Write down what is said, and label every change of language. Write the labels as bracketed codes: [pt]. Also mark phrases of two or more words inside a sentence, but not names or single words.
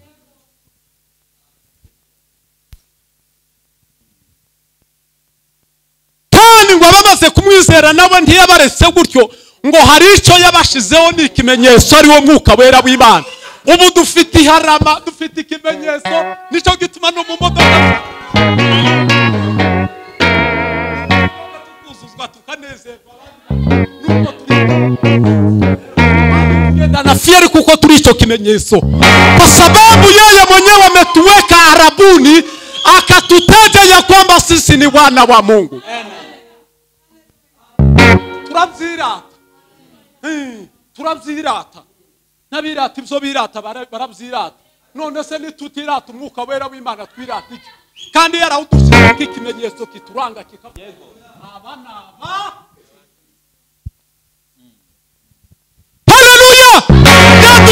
[rw] Kandi ngo abamaze kumwizera nawe ntiyabaretse gutyo, ngo hari icyo yabashizeho ni ikimenyetso, ari wo mwuka wera w'Imana. Ubu dufite iharama, dufite ikimenyetso, nicyo gituma no mu modoka tukuzuzwa tukanezerwa. [sw] Na fieri kuko tuli hicho kimenyetso, kwa sababu yeye mwenyewe ametuweka arabuni, akatutaja ya kwamba sisi ni wana wa Mungu. [rw] Turabyirata, turabyirata, nabirata ibyo birata barabyirata. None se nitutirata umwuka wera w'Imana twirata iki? Kandi yarawudushyize k'ikimenyetso kituranga kikavuga Haleluya!